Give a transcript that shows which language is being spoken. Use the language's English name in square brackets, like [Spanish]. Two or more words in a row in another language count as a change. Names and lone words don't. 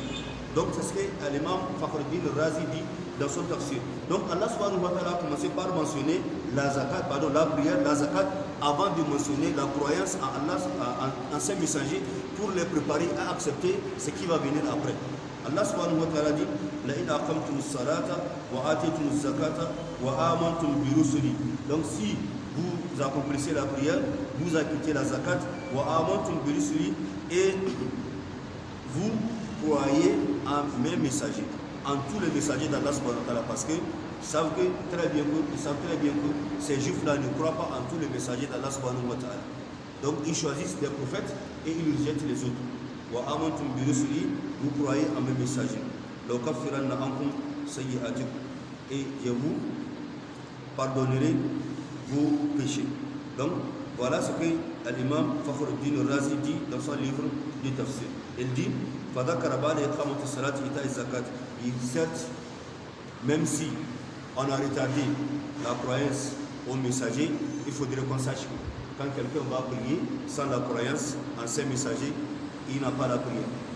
[French] Donc, c'est ce que l'imam Fakhruddin Razi dit dans son tafsir. Donc, Allah [Arabic] سبحانه وتعالى [French] a commencé par mentionner la zakat, la prière, la zakat, avant de mentionner la croyance en Allah, en ses messagers, pour les préparer à accepter ce qui va venir après. [Arabic] الله سبحانه وتعالى dit لئن أقمتم الصلاة وآتيتم الزكاة وآمنتم برسلي. [French] Donc, si vous accomplissez la prière, vous acquittez la zakat, [Arabic] وآمنتم برسلي, [French] et vous croyez en mes messagers, en tous les messagers d'Allah [Arabic] سبحانه وتعالى, [French] parce qu'ils savent très bien que ces juifs-là ne croient pas en tous les messagers d'Allah [Arabic] سبحانه وتعالى. [French] Donc ils choisissent des prophètes et ils rejettent les autres. [Arabic] وآمنتم برسلي, [French] vous croyez en mes messagers. [Arabic] لأكفرن عنكم سيئاتكم, [French] et je vous pardonnerai vos péchés. Donc voilà ce que l'imam Fakhruddin Razi dit dans son livre du tafsir. Il dit certes, même si on a retardé la croyance aux messagers, il faudrait qu'on sache que quand quelqu'un va prier sans la croyance en ses messagers, il n'a pas la prière.